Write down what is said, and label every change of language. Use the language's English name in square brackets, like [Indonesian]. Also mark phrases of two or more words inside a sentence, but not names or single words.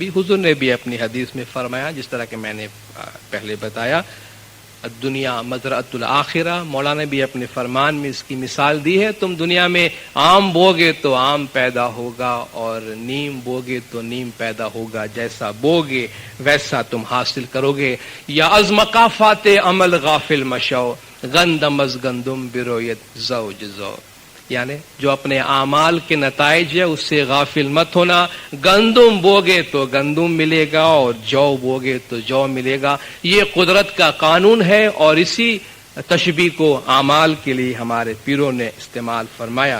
[Urdu] حضور نے بھی اپنی حدیث میں فرمایا، جس طرح کہ میں نے پہلے بتایا، [Arabic] دنیا مزرعۃ الآخرہ. [Urdu] مولانا نے بھی اپنے فرمان میں اس کی مثال دی ہے. تم دنیا میں آم بوگے تو آم پیدا ہوگا اور نیم بوگے تو نیم پیدا ہوگا، جیسا بوگے ویسا تم حاصل کرو گے. [Persian] یا از مقافات عمل غافل مشو، گندم از گندم برویت زوج زو. [Urdu] یعنی جو اپنے اعمال کے نتائج ہے اس سے غافل مت ہونا. گندم بوگے تو گندم ملے گا اور جو بوگے تو جو ملے گا. یہ قدرت کا قانون ہے اور اسی تشبیہ کو اعمال کے لیے ہمارے پیروں نے استعمال فرمایا.